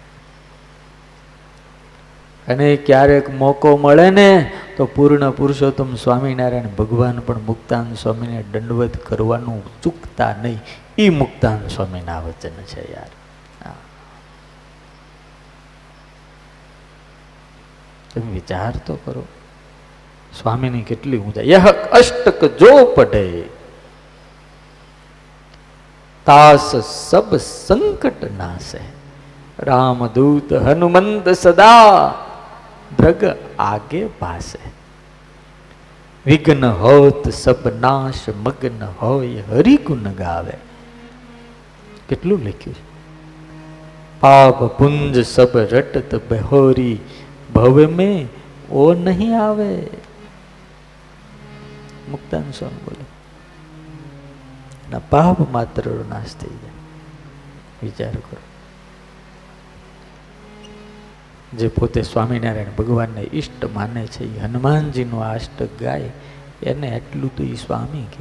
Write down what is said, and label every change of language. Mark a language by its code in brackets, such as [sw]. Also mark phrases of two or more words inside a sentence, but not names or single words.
[gu] અને ક્યારેક મોકો મળે ને તો પૂર્ણ પુરુષોત્તમ સ્વામિનારાયણ ભગવાન પણ મુક્તાન સ્વામીને દંડવત કરવાનું ચૂકતા નહીં। એ મુક્તાન સ્વામીના વચન છે યાર। તમે વિચાર તો કરો સ્વામીની કેટલી ઊંચાઈ। [hi] यह अष्टक जो पढ़े तास सब संकट नासे। रामदूत हनुमंत सदा द्रग आगे भासे। विघ्न होत सब नाश मग्न होय हरि गुण गावे। [gu] કેટલું લખ્યું છે। [hi] पाप पुंज सब रटत बहोरी भव में ओ नहीं आवे। [gu] મુક્તાન સ્વામી બોલે ના પાપ માત્ર નાશ થઈ જાય। વિચાર કરો જે પોતે સ્વામિનારાયણ ભગવાનને ઈષ્ટ માને છે એ હનુમાનજીનું આ અષ્ટક ગાય એને એટલું તો એ સ્વામી કહે।